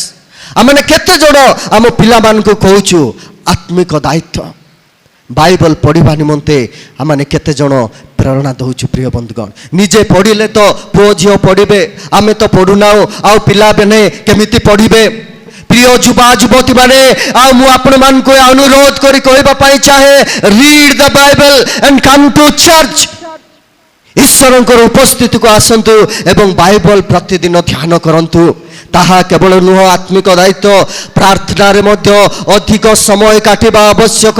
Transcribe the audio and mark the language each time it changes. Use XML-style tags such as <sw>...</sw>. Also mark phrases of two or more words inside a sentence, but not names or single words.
<or>ଆମେ କେତେ ଜଣ ଆମ ପିଲାମାନଙ୍କୁ କହୁଛୁ ଆତ୍ମିକ ଦାୟିତ୍ୱ ବାଇବଲ ପଢ଼ିବା ନିମନ୍ତେ ଆମେ କେତେ ଜଣ ପ୍ରେରଣା ଦେଉଛୁ? ପ୍ରିୟ ବନ୍ଧୁଗଣ, ନିଜେ ପଢ଼ିଲେ ତ ପୁଅ ଝିଅ ପଢ଼ିବେ, ଆମେ ତ ପଢ଼ୁନାହୁଁ, ଆଉ ପିଲାମାନେ କେମିତି ପଢ଼ିବେ? ପ୍ରିୟ ଯୁବା ଯୁବତୀ ମାନେ ଆଉ ମୁଁ ଆପଣମାନଙ୍କୁ ଅନୁରୋଧ କରି କହିବା ପାଇଁ ଚାହେଁ,</or> <en>read the Bible and come to church.</en> <or>ଈଶ୍ୱରଙ୍କର ଉପସ୍ଥିତିକୁ ଆସନ୍ତୁ ଏବଂ ବାଇବଲ ପ୍ରତିଦିନ ଧ୍ୟାନ କରନ୍ତୁ। ତାହା କେବଳ ନୁହଁ, ଆତ୍ମିକ ଦାୟିତ୍ୱ ପ୍ରାର୍ଥନାରେ ମଧ୍ୟ ଅଧିକ ସମୟ କାଟିବା ଆବଶ୍ୟକ।</or>